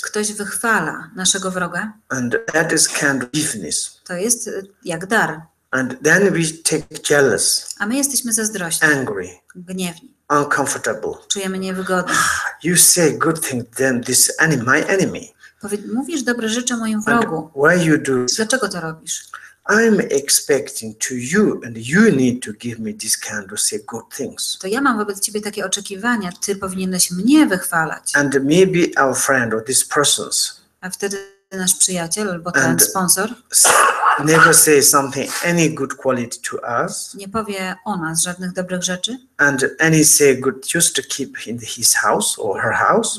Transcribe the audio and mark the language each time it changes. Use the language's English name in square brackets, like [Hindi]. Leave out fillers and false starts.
[Polish] ktoś wychwala naszego wroga, [English] and that is kind of forgiveness. [Polish] To jest jak dar. [English] And then we take jealous, [Polish] a my jesteśmy zazdrośni, [English] angry, [Polish] gniewni, [English] uncomfortable. [Polish] czujemy niewygodnie. [English] You say good thing, then this enemy, my enemy. [Polish] Mówisz dobre rzeczy moim wrogu. [English] Why you do? [Polish] Dlaczego to robisz? [English] I'm expecting to you, and you need to give me this kind of say good things. [Polish] To ja mam wobec ciebie takie oczekiwania, ty powinieneś mnie wychwalać. [English] And maybe our friend or this person's. [Polish] A wtedy nasz przyjaciel albo ten sponsor [English] never say something any good quality to us. [Polish] Nie powie o nas żadnych dobrych rzeczy. [English] And any say good just to keep in his house or her house.